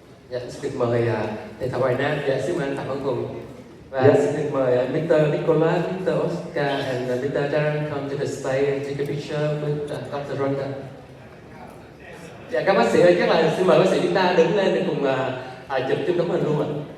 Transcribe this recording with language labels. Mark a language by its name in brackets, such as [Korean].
[Vietnamese] Dạ, xin được mời thầy Phạm Hoài Nam. Dạ, xin mời anh Phạm Văn Hùng. Và xin được mời Mr. Nicholas, Mr. Oscar, and Mr. [English] Darren come to the stage and take a picture with Dr. Ronda. [Vietnamese] Dạ, các bác sĩ ơi, chắc là xin mời bác sĩ chúng ta đứng lên để cùng chụp chung tấm hình luôn ạ.